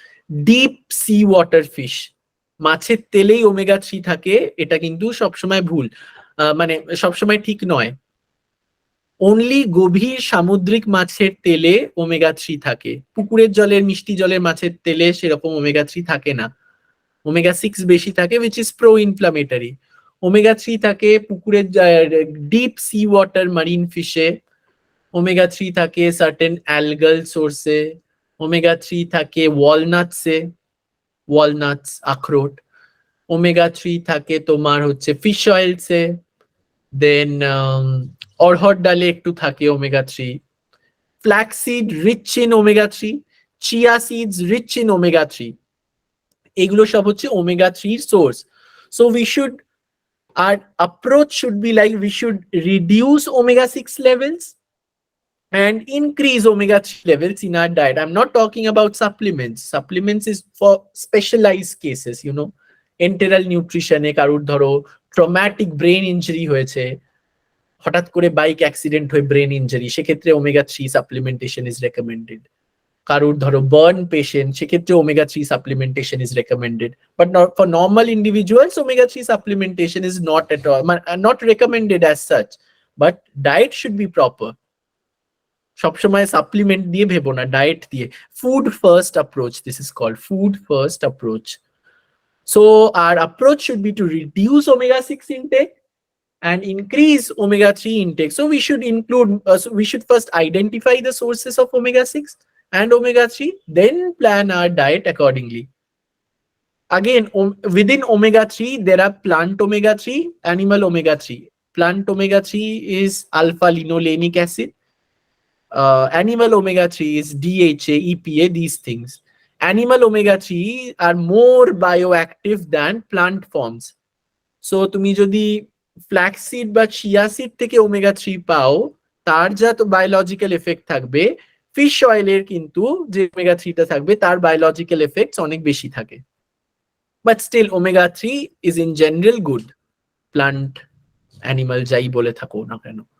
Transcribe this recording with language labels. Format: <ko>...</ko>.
<bn>Deep sea water fish, মাছের তেলেই omega 3 থাকে, এটা কিন্তু সবসময় ভুল, মানে সবসময় ঠিক নয়। অনলি গভীর সামুদ্রিক মাছের তেলে ওমেগা 3 থাকে, পুকুরের জলের মিষ্টি জলের মাছের তেলে সেরকম ওমেগা 3 থাকে না। ওমেগা 6 বেশি থাকে,</bn> <en>which is pro inflammatory.</en> <bn>Omega 3 থাকে পুকুরের deep sea water Marin ফিশে, omega 3 থাকে সার্টেন অ্যালগাল সোর্সে, ওমেগা 3 থাকে ওয়ালনাটসে, ওয়ালনাটস আখরোট, ওমেগা 3 থাকে তোমার হচ্ছে ফিশ অয়েলসে, দেন অড়হর ডালে একটু থাকে omega 3, flaxseed rich in omega 3, chia seeds rich in omega 3, এগুলো সব হচ্ছে omega 3 source.</bn> <en>So we should, our approach should be like we should reduce omega 6 levels and increase omega 3 levels in our diet. I'm not talking about supplements. Supplements is for specialized cases, enteral nutrition এ</en> <bn>কারুর ধরো traumatic brain injury হয়েছে, হঠাৎ করে</bn> <en>Bike accident হয়ে brain injury, সেক্ষেত্রে omega 3 supplementation is recommended.</en> <bn>কারুর ধরো</bn> <en>Burn patient, সেক্ষেত্রে omega 3 supplementation is recommended. But for normal individuals omega 3 supplementation is not at all, not recommended as such, but diet should be proper.</en> <bn>সবসময় supplement দিয়ে ভেবো না, diet দিয়ে।</bn> <en>Food first approach, this is called food first approach. So our approach should be to reduce omega 6 intake and increase omega 3 intake. So we should include, we should first identify the sources of omega 6 and omega 3, then plan our diet accordingly. Again, within omega 3, there are plant omega 3, animal omega 3. Plant omega 3 is alpha linolenic acid. Animal omega 3 is DHA, EPA, these things. Animal omega 3 are more bioactive than plant forms.</en> <bn>So তুমি যদি flaxseed বা chia seed থেকে omega 3 পাও, তার যা তো biological effect থাকবে, fish অয়েলের কিন্তু যে ওমেগা 3 টা থাকবে তার বায়োলজিক্যাল এফেক্টস অনেক বেশি থাকে।</bn> <en>but still omega 3 is in general good, plant animal</en> <bn>যাই বলে থাকো না কেন।</bn>